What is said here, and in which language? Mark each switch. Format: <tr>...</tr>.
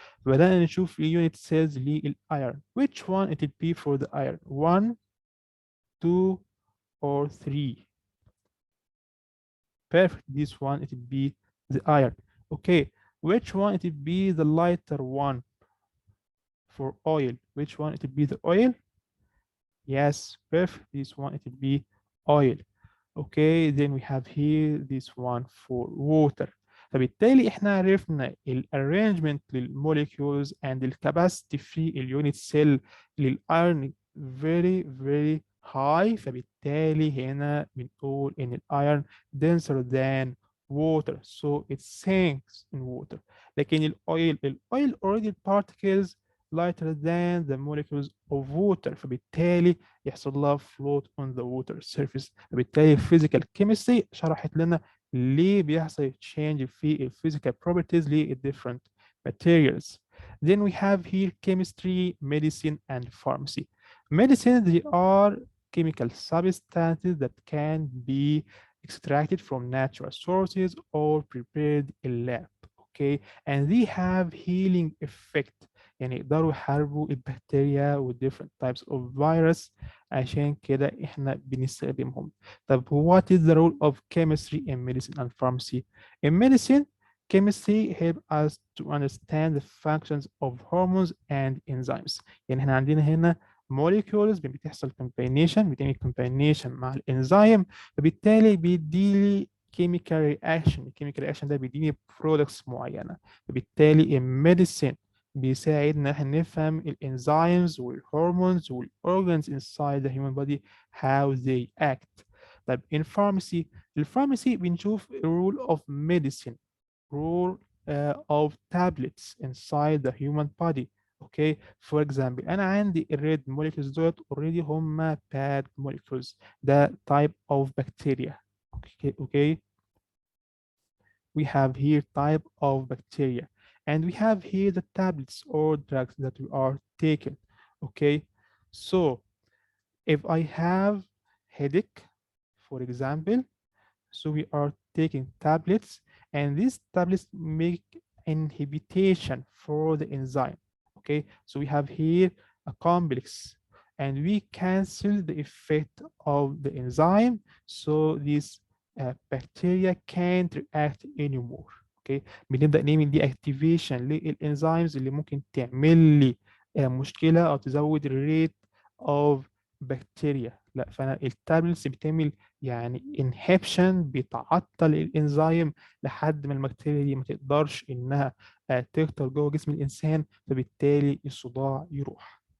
<ar>بدأنا نشوف اليونت سيلز للأيرون</ar> <en>which one it will be for the iron 1 2 or 3. Perfect. This one it will be the iron. Okay, which one it will be the lighter one for oil? Which one it will be the oil? Yes, perfect. This one it will be oil. Okay, then we have here this one for water.</en> <ar>فبالتالي احنا عرفنا الارينجمنت للموليكيولز and الكاباسيتي في اليونت سيل للايرون very very high. فبالتالي هنا بنقول ان الايرون</ar> <en>denser than water so it sinks in water. لكن الاويل already particles lighter than the molecules of water</en> <ar>فبالتالي يحصل لها</ar> <en>float on the water surface.</en> <ar>فبالتالي physical chemistry شرحت لنا ليه بيحصل change في physical properties ل different materials.</ar> <en>Then we have here chemistry, medicine, and pharmacy. Medicine, they are chemical substances that can be extracted from natural sources or prepared in lab. Okay, and they have healing effect.</en> <ar>يعني يقدروا يحاربوا البكتيريا و</ar> <en>different types of virus.</en> <ar>عشان كده احنا بنستخدمهم.</ar> <en>طب what is the role of chemistry in medicine and pharmacy? In medicine, chemistry help us to understand the functions of hormones and enzymes.</en> <ar>يعني احنا عندنا هنا molecules بتحصل combination، بتعمل combination مع الانزيم، فبالتالي بيديلي chemical reaction. الchemical reaction ده بيديني products معينة.</ar> <en>فبالتالي in medicine</en> <ar>بيساعدنا احنا نفهم الانزيمز والهرمونز والاورجانز</ar> <en>inside the human body how they act. طيب in pharmacy، الفارماسي بنشوف role of medicine، role of tablets inside the human body. Okay for example</en> <ar>انا عندي الريد</ar> <en>molecules دول already هم bad molecules، ده type of bacteria. Okay we have here type of bacteria, and we have here the tablets or drugs that we are taking. Okay, so if I have headache, for example, so we are taking tablets, and these tablets make inhibition for the enzyme. Okay, so we have here a complex, and we cancel the effect of the enzyme, so this bacteria can't react anymore.</en> <ar>Okay, بنبدأ نعمل دي activation للانزيمز اللي ممكن تعمل لي مشكلة أو تزود الريت of بكتيريا. لا، فأنا التابلتس بتعمل يعني inhibition، بتعطل الانزيم لحد ما البكتيريا دي ما تقدرش انها تكتر جوه جسم الانسان، فبالتالي الصداع يروح.</ar>